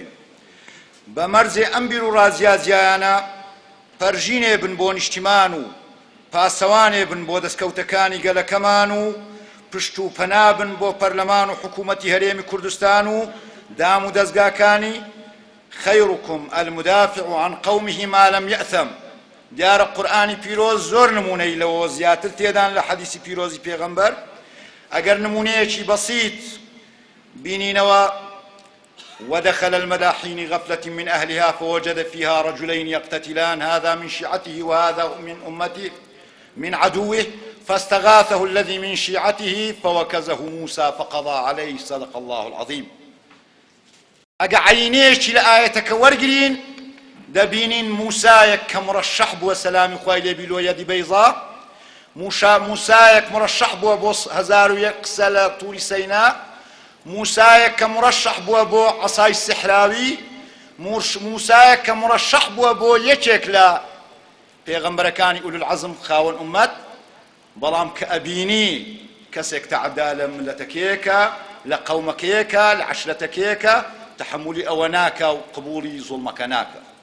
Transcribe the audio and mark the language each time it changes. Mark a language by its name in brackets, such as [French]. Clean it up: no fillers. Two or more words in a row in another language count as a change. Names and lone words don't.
[Central Kurdish] بە مەرجێ ئەم بیر و ڕاجیاجیایانە پەرژینێ بن بۆ نیشتیمان و پاسەوانێ بن بۆ دەستکەوتەکانی گەلەکەمان و پشت و پەنا بن بۆ پەرلەمان و حکوومەتی هەرێمی کوردستان و دام و دەستگاکانی [Arabic] خەیڕکم المدافع عن قومه ما لم يأثم. [Central Kurdish] دیارە قورئانی پیرۆز زۆر نمونەی لەوە زیاتر تێدان لە حەدیسی پیرۆزی پێغەمبەر. ئەگەر نمونەیەکی بەسیط بینینەوە [Arabic] ودخل المداحين غفلة من أهلها فوجد فيها رجلين يقتتلان هذا من شيعته وهذا من أمته من عدوه فاستغاثه الذي من شيعته فوكزه موسى فقضى عليه صدق الله العظيم. [Central Kurdish] ئەگە عینێکی لە ئاەتەکە وەرگرین دەبینین موسایەک کە مڕەشەح بووە سەلامی خوای لێبی لۆ یەدی بەیضا، موسایەک مڕەشەح بووە بۆ 1001 قسە لە تووری سەینا، موسایەک کە مڕەشەح بووە بۆ عەسای سحراوی، موسایەک کە مڕەشەح بووە بۆ یەکێک لە پێغەمبەرەکانی ئولو العەزم خاوەن ئومەت، بەڵام کە ئەبینی کەسێک تەعەدا لە ملەتەکەیەکە لە قەومەکەیەکە لە عەشرەتەکەیەکە تحملی ئەوە ناکە و قبوڵی زوڵمەکە ناکە.